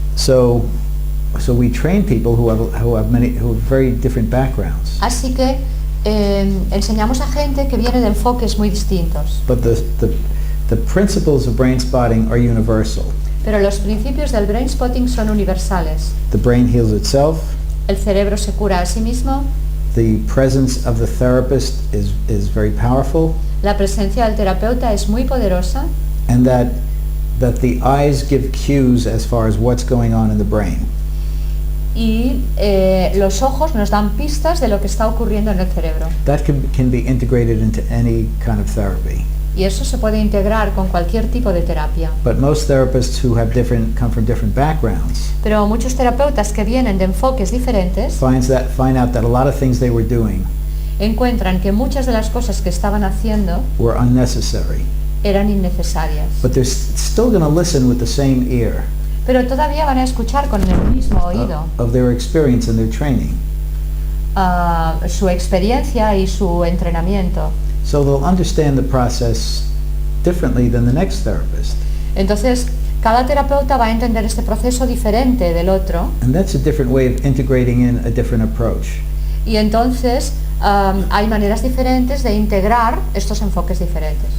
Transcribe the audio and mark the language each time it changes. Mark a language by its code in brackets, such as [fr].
[en] So we train people who have very different backgrounds. [es] Así que enseñamos a gente que viene de enfoques muy distintos. [en] But the principles of brainspotting are universal. [es] Pero los principios del brainspotting son universales. [en] The brain heals itself. [es] El cerebro se cura a sí mismo. [en] The presence of the therapist is very powerful. [es] La presencia del terapeuta es muy poderosa. [en] And that the eyes give cues as far as what's going on in the brain. [es] Y los ojos nos dan pistas de lo que está ocurriendo en el cerebro. [en] That can be integrated into any kind of therapy. [es] Y eso se puede integrar con cualquier tipo de terapia. [en] But most therapists who come from different backgrounds [es] Pero muchos terapeutas que vienen de enfoques diferentes [en] find out that a lot of things they were doing [es] encuentran que muchas de las cosas que estaban haciendo [en] were unnecessary. [es] eran innecesarias. [en] But they're still going to listen with the same ear [es] Pero todavía van a escuchar con el mismo oído [en] of their experience and their training. [es] Su experiencia y su entrenamiento. [en] So they'll understand the process differently than the next therapist. [es] Entonces, cada terapeuta va a entender este proceso diferente del otro. [en] And that's a different way of integrating in a different approach. [es] Y entonces hay maneras diferentes de integrar estos enfoques diferentes.